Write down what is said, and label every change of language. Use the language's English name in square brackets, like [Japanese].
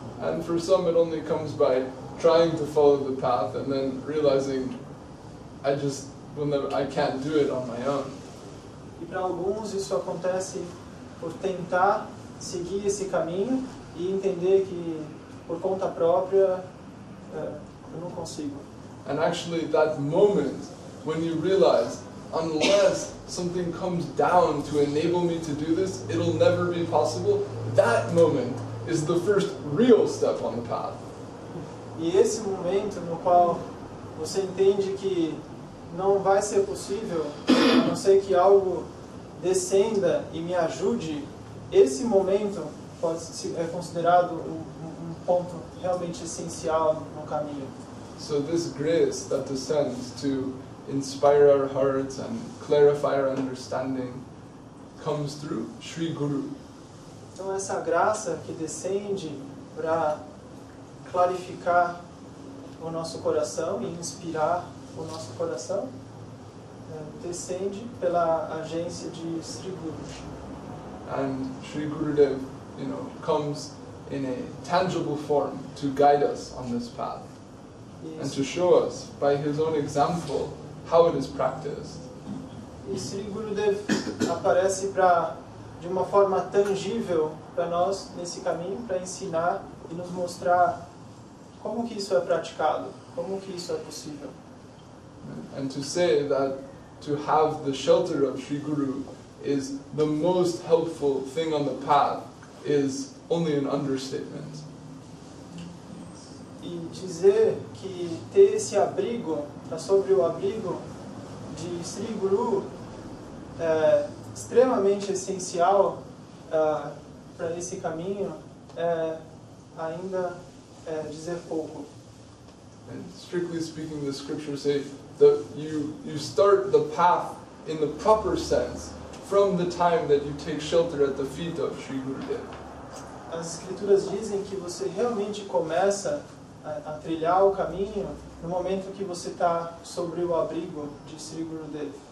[English] And for some it only comes by trying to follow the path and then realizing I can't do it on my own. [Portuguese] E para alguns isso acontece por tentar seguir esse caminho e entender que por conta própria eu não consigo. [English] And actually that moment when you realize unless something comes down to enable me to do this, it'll never be possible, that moment is the first real step on the path. [Portuguese] E esse momento no qual você entende que não vai ser possível, a não ser que algo descenda e me ajude, esse momento é considerado um ponto realmente essencial no caminho. [English] So this grace that descends to inspire our hearts and clarify our understanding comes through Sri Guru. [Portuguese] Então essa graça que descende para clarificar o nosso coração e inspirar o nosso coração, descende pela agência de Sri Guru. [English] And Sri Gurudev, comes in a tangible form to guide us on this path and to show us by his own example how it is practiced. [Portuguese] E Sri Gurudev aparece de uma forma tangível para nós nesse caminho, para ensinar e nos mostrar como que isso é praticado, como que isso é possível. [English] And to say that to have the shelter of Sri Guru is the most helpful thing on the path is only an understatement. [Portuguese] E dizer que ter esse abrigo, sobre o abrigo de Sri Guru é extremamente essencial para esse caminho, ainda dizer pouco. [English] And strictly speaking, the scriptures say that you start the path in the proper sense from the time that you take shelter at the feet of Sri Gurudev. [Portuguese] As escrituras dizem que você realmente começa a trilhar o caminho no momento que você está sobre o abrigo de Sri Gurudev.